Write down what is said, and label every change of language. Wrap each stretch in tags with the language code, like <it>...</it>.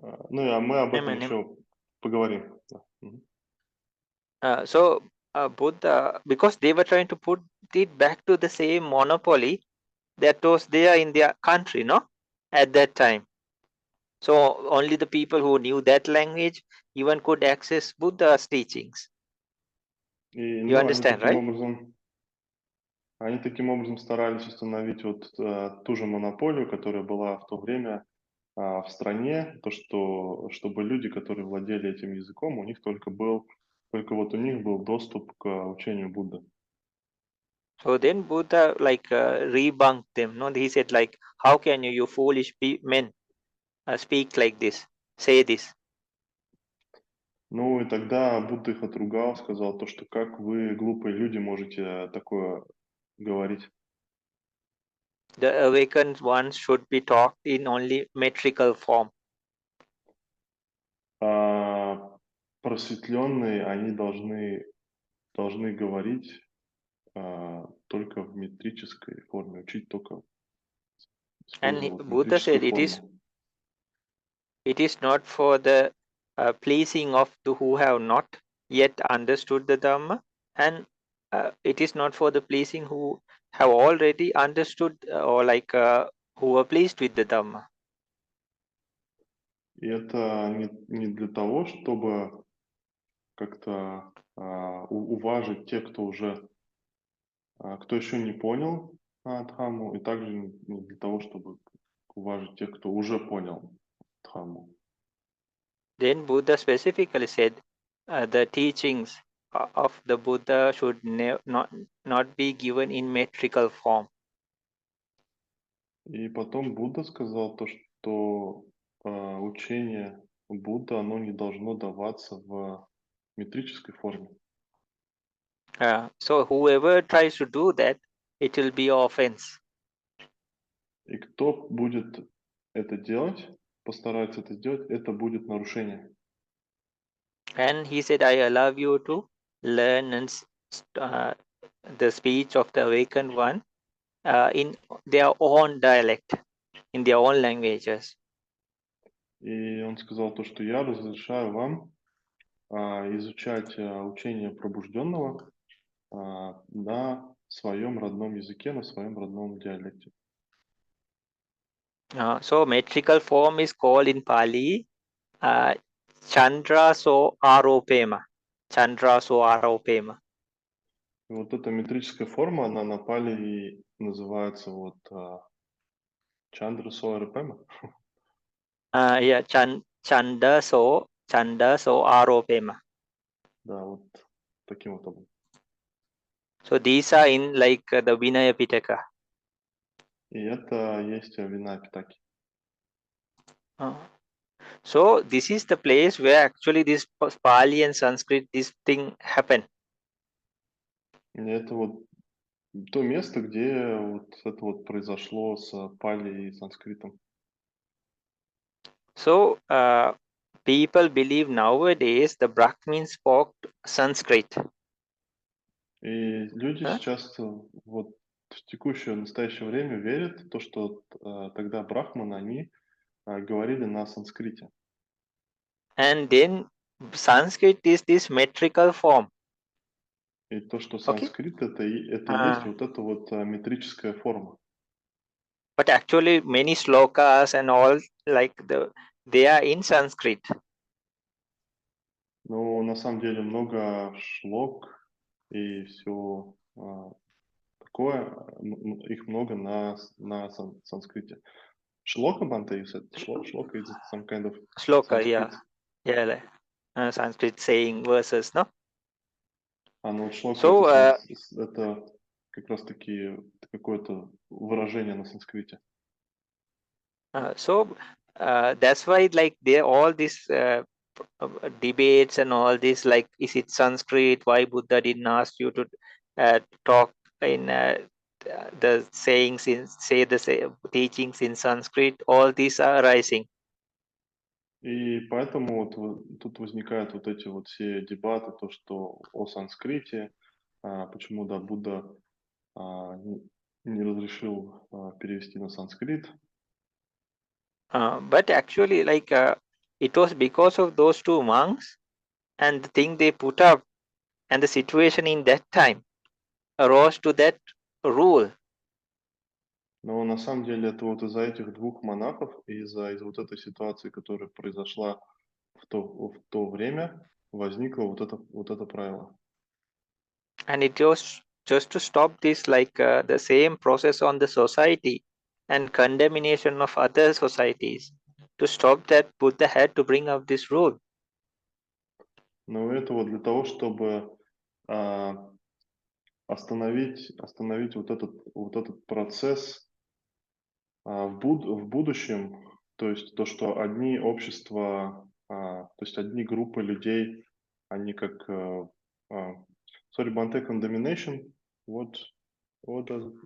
<ru>Ну и мы об этом еще поговорим.</ru> <en>So Buddha, because they were trying to put it back to the same monopoly that was there in their country, no, at that time. So only the people who knew that language even could access Buddha's teachings. You understand, right?</en> <ru>Они таким образом старались установить вот ту же монополию, которая была в то время в стране, чтобы люди, которые владели этим языком, у них только вот у них был доступ к учению Будды.</ru> <en>So then Buddha like rebunked them. No, he said like, how can you foolish men, speak like this, say this?</en> <ru>Ну и тогда Будда их отругал, сказал то, что как вы, глупые люди, можете такое говорить.</ru> <en>The awakened ones should be taught in only metrical form.</en> <ru>Просветленные, они должны говорить только в метрической форме, учить только</ru> <en>And</en> <ru>использовать</ru> <en>Buddha said</en> <ru>метрическую форму.</ru> <en>it is not for the pleasing of the who have not yet understood the Dhamma, and it is not for the pleasing who have already understood or like who are pleased with the Dhamma.</en> <ru>И это не для того, чтобы как-то уважить тех, кто уже, кто еще не понял Дхамму, и также для того, чтобы уважить тех, кто уже понял Дхамму.</ru> <en>Then Buddha specifically said the teachings of the Buddha should not be given in metrical form.</en> <ru>И потом Будда сказал то, что учение Будда, оно не должно даваться в метрической форме.</ru> <en>So whoever tries to do that, it will be offense.</en> <ru>И кто будет это делать, постарается это сделать, это будет нарушение.</ru> <en>And he said, I allow you to learn the speech of the awakened one in their own dialect, in their own languages.</en> <ru>И он сказал то, что я разрешаю вам изучать учение пробужденного на своем родном языке, на своем родном диалекте.</ru> <en>So metrical form is called in Pali Chandra so aropema. Chandra so aropema.</en> <ru>И вот эта метрическая форма, она на пали называется вот Чандра Соарапема.</ru> <en>Yeah, Chanda so aropema.</en> <ru>Да, вот таким вот образом.</ru> <en>So these are in like the Vinaya Pitaka.</en> <ru>И это есть вина Питаки.</ru> <en>So this is the place where actually this Pali and Sanskrit, this thing happen.</en> <ru>И это вот то место, где вот это вот произошло с пали и санскритом.</ru> <en>So people believe nowadays the Brahmins spoke Sanskrit.</en> <ru>И люди сейчас вот в текущее, настоящее время верят в то, что тогда брахманы, они говорили на санскрите.</ru> <en>And then Sanskrit is this metrical form.</en> <ru>И то, что</ru> <en>Okay.</en> <ru>санскрит, это и есть вот эта вот метрическая форма.</ru> <en>But actually many slokas and all like they are in Sanskrit.</en> <ru>Но на самом деле много шлок и все такое, их много на санскрите.</ru> <en>Шлока Бханте, you said? Шлока is some kind of Sloka, Sanskrit. yeah, like, Sanskrit saying verses, no?</en> <ru>Ну вот шлока</ru> <en>So</en> <ru>это как раз таки какое-то выражение на санскрите.</ru> <en>so that's why like there all these debates and all this, like, is it Sanskrit? Why Buddha didn't ask you to talk in the sayings in teachings in Sanskrit? All these are arising.</en> <ru>И поэтому вот тут возникают вот эти вот все дебаты, то, что о санскрите, почему, да, Будда не разрешил перевести на санскрит.</ru> <en>But actually, like, it was because of those two monks and the thing they put up and the situation in that time arose to that rule.</en> <ru>Но на самом деле это вот из-за этих двух монахов, из-за вот этой ситуации, которая произошла в то время, возникло вот это правило.</ru> <en>And it was just to stop this, like the same process on the society and condemnation of other societies. To stop that, Buddha had to bring up this rule.</en> <ru>Но это вот для того, чтобы остановить вот этот процесс в будущем, то есть то, что одни общества, то есть одни группы людей, они как</ru> <en>sorry, Bhante, condemnation, what does</en>